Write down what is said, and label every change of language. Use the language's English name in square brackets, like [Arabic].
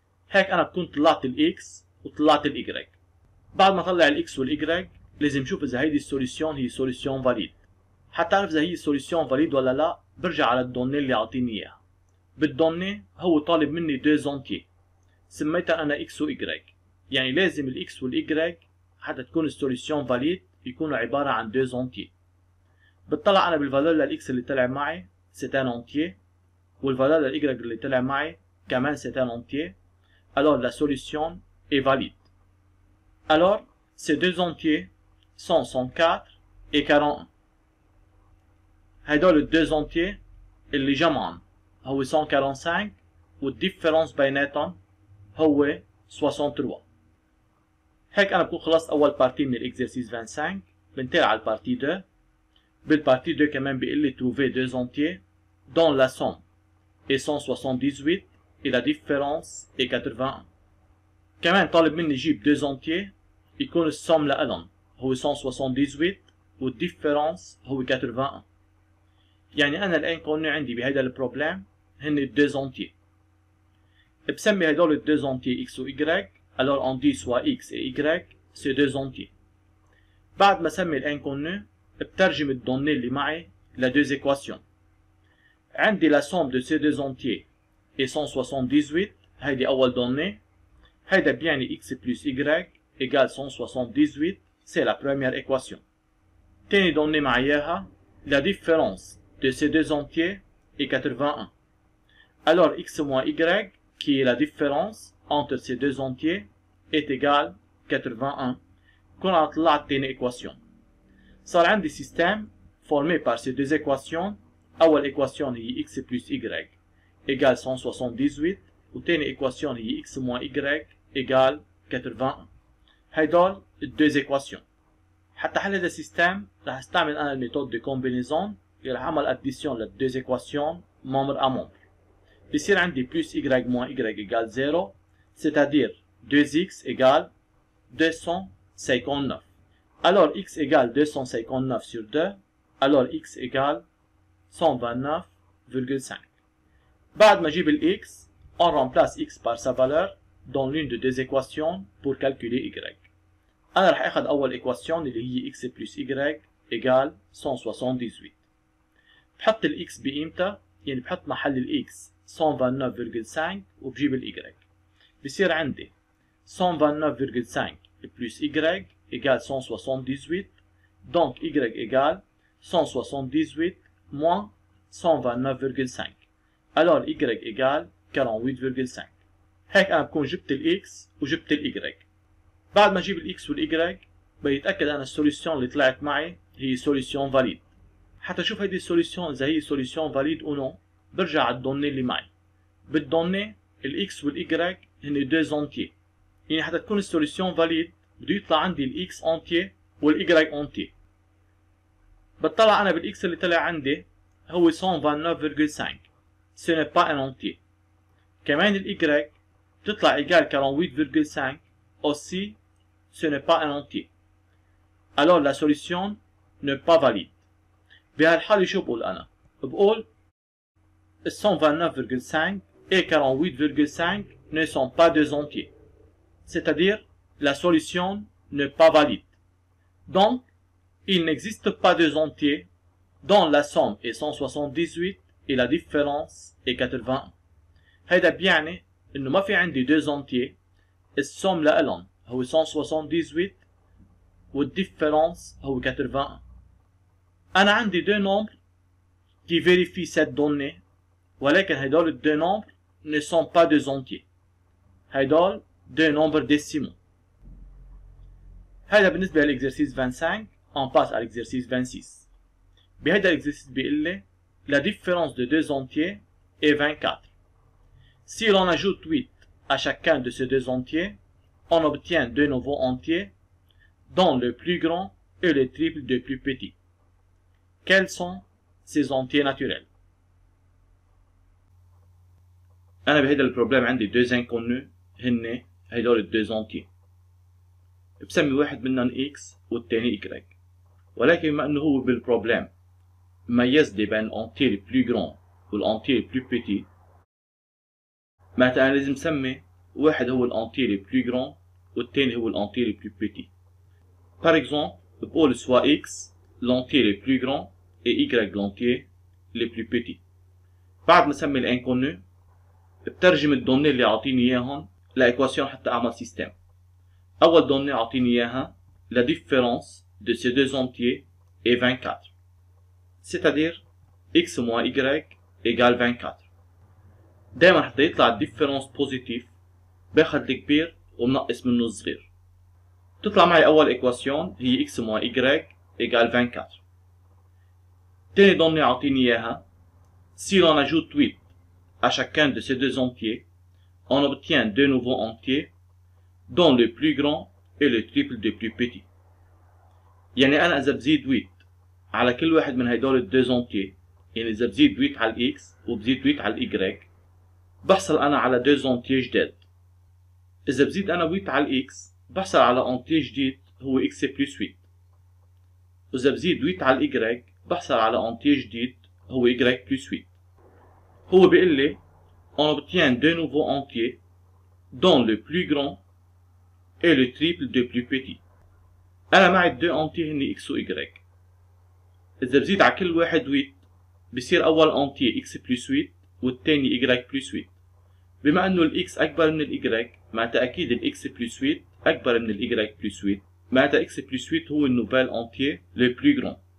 [Arabic] هيك انا بكون طلعت ال x وطلعت ال y. بعد ما طلع ال x وال y لازم شوف اذا هيدي السوليسيون هي سوليسيون فاليد. حتى اعرف اذا هي سوليسيون فاليد ولا لا برجع على الدوني اللي اعطيني اياها. بالدوني هو طالب مني دوز entiers سميتها انا x و y. يعني لازم ال x وال y حتى تكون السوليسيون فاليد يكونوا عبارة عن دوز entiers. بتطلع انا بالفالور للاكس اللي طلع معي [French] c'est un entier [Arabic] والفالور للy اللي طلع معي كمان [French] c'est un entier. alors la solution est valide. alors ces deux entiers sont 104 et 41. [Arabic] هدول الدوز entiers اللي جمعهم هو 145 والديفرنس بيناتهم هو 63. هيك انا بكون خلصت اول بارتي من الاكزرسيس 25. بنتقل على البارتي 2. بالبارتي 2 كمان بيقول لي [French] trouver deux entiers dont la somme est 178 et la différence est 81. [Arabic] كمان طالب مني جيب deux entiers يكون السوم لألهم هو 178 والديفرنس هو 81. يعني أنا الانكونو عندي بهيدا البروبلم هن الدوز entiers. بسمي هدول الدوز entiers x و y. [French] alors on dit soit x et y c'est deux entiers. [Arabic] بعد ما سمي الانكونو بترجم الدوني اللي معي لدوز équations. عندي [French] la somme de ces deux entiers est 178. [Arabic] هيدي أول دوني. هيدا بيعني [French] x plus y égale 178 c'est la première équation. [Arabic] تاني دوني معاياها [French] la différence de ces deux entiers est 81. alors x moins y qui est la différence entre ces deux entiers est égal 81. [Arabic] كنا طلعت تاني équation. صار عندي [French] système formé par ces deux équations. [Arabic] أول [French] équation [Arabic] هي [French] x plus y égale 178 [Arabic] وتاني [French] équation [Arabic] هي [French] x moins y égale 81. [Arabic] هيدول الدوز équations. حتى حل هذا السيستم رح استعمل أنا الميثود [French] de combinaison [Arabic] اللي رح أعمل addition للدوز équations [French] membre à membre. بصير عندي plus y moins y égale 0 c'est-à-dire 2x égale 259. alors x égale 259 sur 2. alors x égale 129,5. [Arabic] بعد ما اجيب الاx, [French] on remplace x par sa valeur dans l'une de deux équations pour calculer y. [Arabic] انا رح اخذ اول ايكواسيون اللي هي x plus y égale 178. بحط الاكس بقيمتها، يعني بحط محل الاكس 129,5 وبجيب الاي. بصير عندي [French] 129,5 plus y égale 178. Donc y égale 178 moins 129,5. Alors y égale 48,5. [Arabic] هيك انا بكون جبت الاكس وجبت الاي. بعد ما اجيب الاكس والاي بيتاكد انا السوليوشن اللي طلعت معي هي سوليوشن فاليد. حتى اشوف هيدي السوليوشن اذا هي سوليوشن فاليد او نو، برجع على الدوني اللي معي. بالدوني الاكس والاي هن دو زونتيي، يعني حتى تكون السوليوشن فاليد بده يطلع عندي الاكس اونتيي والاي اونتيي. بطلع انا بالاكس اللي طلع عندي هو 129,5، [French] ce n'est pas un entier. [Arabic] كمان الاي بتطلع ايجال [French] 48,5 aussi ce n'est pas un entier. Alors la solution n'est pas valide. [Arabic] بهالحالة شو بقول انا؟ بقول [French] 129,5 et 48,5 ne sont pas deux entiers. C'est-à-dire la solution n'est pas valide. Donc il n'existe pas deux entiers dont la somme est 178 et la différence est 81. [Arabic] هيدا بيعني انه ما في عندي deux entiers، السوم لإلهم هو 178 والديفرنس هو 81. انا عندي [French] deux nombres qui vérifient cette donnée، [Arabic] ولكن هدول الدو [French] nombres ne sont pas deux entiers. [Arabic] هدول [French] deux nombres décimaux. [Arabic] هذا بالنسبة للإكزرسيس 25. [French] On passe à l'exercice 26. [Arabic] بهذا الإكزرسيس بيقول لي [French] la différence de deux entiers est 24. Si l'on ajoute 8 à chacun de ces deux entiers, on obtient deux nouveaux entiers dont le plus grand est le triple du plus petit. Quels sont ces entiers naturels? [Arabic] أنا بهيدا البروبلم عندي [French] deux inconnus [Arabic] هن هدول الدوز entiers. بسمي واحد منهم x والتاني y. ولكن بما انه هو بالبروبلم ميز لي بين الانتي لي بلو جران والانتي لي بلو بيتي، معناتها انا لازم سمي واحد هو الانتي لي بلو جران والتاني هو الانتي لي بلو بيتي. [French] Par exemple [Arabic] بقول [French] soit x l'entier le plus grand et y l'entier le plus petit. [Arabic] بعد ما اسمي الانكونو بترجم الدوني اللي عاطيني اياهم لايكواسيون حتى اعمل سيستم. اول دوني عاطيني اياها [French] la différence de ces deux entiers est 24. C'est-à-dire x moins y égale 24. [Arabic] دايما حتى يطلع الديفرنس بوزيتيف باخد الكبير ومنقص منه الصغير. تطلع معي اول ايكواسيون هي x moins y égale 24. تاني دوني عاطيني اياها [French] si l'on ajoute 8 à chacun de ces deux entiers, on obtient deux nouveaux entiers dont le plus grand est le triple du plus petit. [Arabic] يعني انا اذا بزيد 8 على كل واحد من هدول الدوز ونتي، يعني اذا بزيد 8 على الاكس وبزيد 8 على الاي، بحصل انا على دوز ونتي جداد. اذا بزيد انا 8 على الاكس بحصل على انتي جديد هو اكس بلس 8. واذا بزيد 8 على الاي بحصل على انتي جديد هو y بلس 8. هو بيقول لي [French] on obtient deux nouveaux entiers dont le plus grand est le triple du plus petit. [Arabic] انا معي الدو انتي هني x و y. اذا بزيد على كل واحد 8 بصير اول انتي x بلس 8 والثاني y بلس 8. بما انه الاكس اكبر من الاي معناتها اكيد الاكس بلس 8 اكبر من الاي بلس 8، معناتها x بلس 8 هو النوفيل انتي لو بلو غران.